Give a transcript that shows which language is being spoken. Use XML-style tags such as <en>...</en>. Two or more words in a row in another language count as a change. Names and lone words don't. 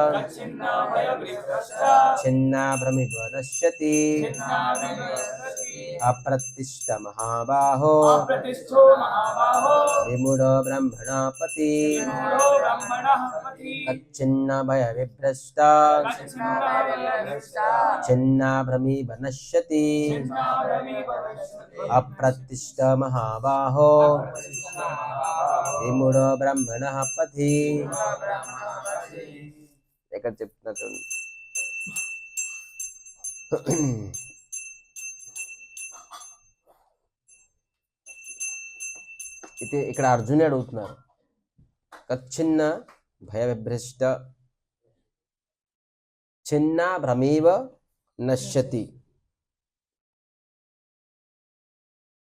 <sa>छिन्ना भ्रमिव नश्यति अप्रतिष्ठ महाबाहो विमूढ़ ब्राह्मणः पथि कच्छिन्न भय विभ्रष्टा छिन्ना भ्रमिव नश्यति अप्रतिष्ठ महाबाहो विमूढ़ ब्राह्मणः पथि.</sa> <te>ఎక్కడ చెప్తున్నా చూడండి. అయితే ఇక్కడ అర్జునుడు అడుగుతున్నారు,</te> <sa>కచ్చిన్న భయ విభ్రష్ట చిన్న భ్రమీవ నశ్యతి.</sa>